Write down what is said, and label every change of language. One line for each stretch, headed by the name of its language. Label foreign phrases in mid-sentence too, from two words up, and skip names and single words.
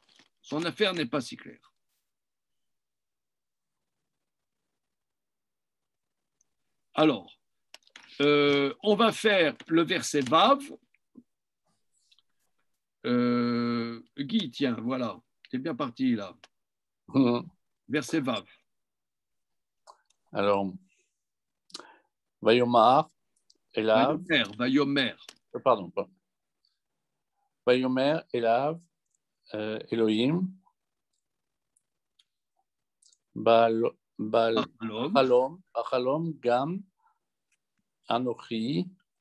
French: Son affaire n'est pas si claire. Alors, on va faire le verset Vav. Guy, tiens, voilà, t'es bien parti là. Verset Vav. Alors,
Hebrew: ויאמר, אליו. ויאמר. Pardon. ויאמר, אליו, אלהים, בחלום, גם, אנכי,